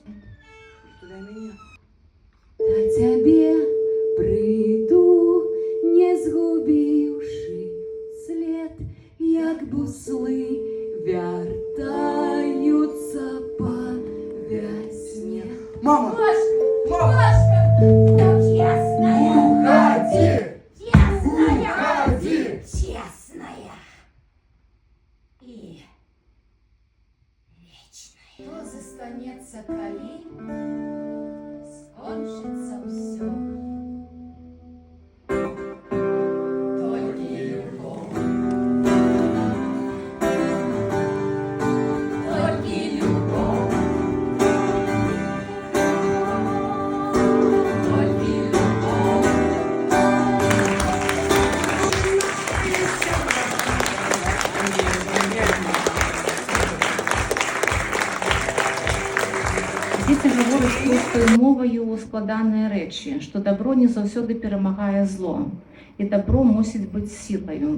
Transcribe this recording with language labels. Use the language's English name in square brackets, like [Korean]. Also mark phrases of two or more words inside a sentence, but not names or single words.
[Belarusian] Для мяне. Да цябе прыйду, не згубіўшы след, як буслы вяртаюцца па вясне. Мама! [Russian] Машка! Честная! Уходи! Честная! Уходи! Честная! И вечная. Что застанется, коли скончится все? Только любовь. Только любовь. Только любовь. [Belarusian] Дзеці гавораць простою моваю складаныя рэчы, што дабро не заўсёды перамагае зло, і дабро мусіць быць сілаю.